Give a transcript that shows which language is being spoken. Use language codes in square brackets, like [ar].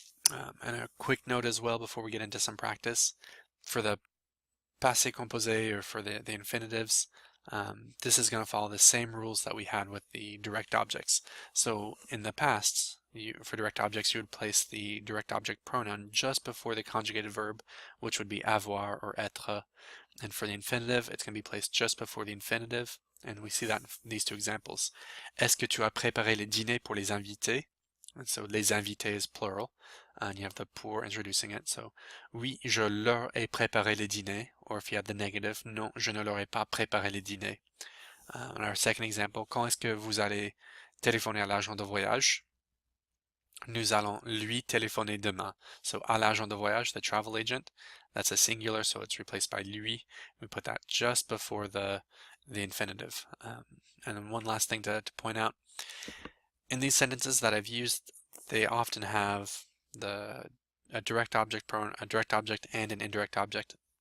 [en] And a quick note as well before we get into some practice. For the passé composé, or for the infinitives, this is going to follow the same rules that we had with the direct objects. So in the past, for direct objects, you would place the direct object pronoun just before the conjugated verb, which would be avoir or être. And for the infinitive, it's going to be placed just before the infinitive. And we see that in these two examples. [fr] Est-ce que tu as préparé le dîner pour les invités? [en] And so les invités is plural. And you have the pour introducing it. So, [fr] oui, je leur ai préparé le dîner. [en] Or if you have the negative, [fr] non, je ne leur ai pas préparé le dîner. [en] Our second example, [fr] quand est-ce que vous allez téléphoner à l'agent de voyage? Nous allons lui téléphoner demain. [en] So, à l'agent de voyage, the travel agent, that's a singular, so it's replaced by lui. We put that just before the infinitive. And then one last thing to point out. In these sentences that I've used, they often have a direct object and an indirect object.